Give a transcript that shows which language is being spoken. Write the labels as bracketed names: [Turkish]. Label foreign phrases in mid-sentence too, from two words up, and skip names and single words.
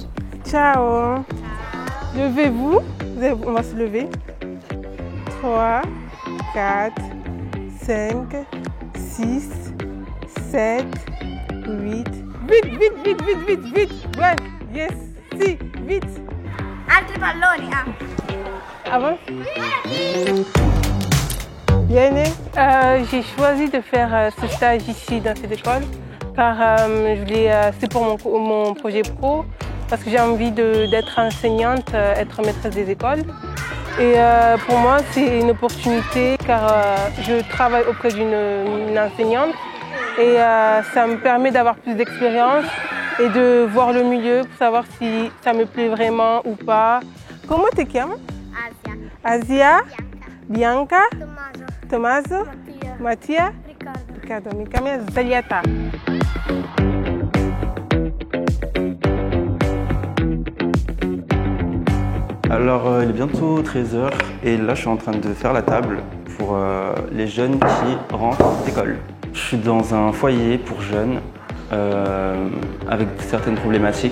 [French] Ciao. Levez-vous, on va se lever. 3, 4, 5, 6, 7, 8. Vite. Ouais, yes. Si, vite. [Italian] Altri palloni, [French] Avance. Bien, j'ai choisi de faire ce stage ici dans cette école car c'est pour mon projet pro, parce que j'ai envie d'être enseignante, être maîtresse des écoles. Et pour moi, c'est une opportunité car je travaille auprès d'une enseignante et ça me permet d'avoir plus d'expérience et de voir le milieu pour savoir si ça me plaît vraiment ou pas. Comment tu te chiames? Asia. Bianca. Tommaso. Mattia. Riccardo. [Italian] Mi chiamo Zaliata. [French] Alors il est bientôt 13h et là je suis en train de faire la table pour les jeunes qui rentrent d'école. Je suis dans un foyer pour jeunes avec certaines problématiques.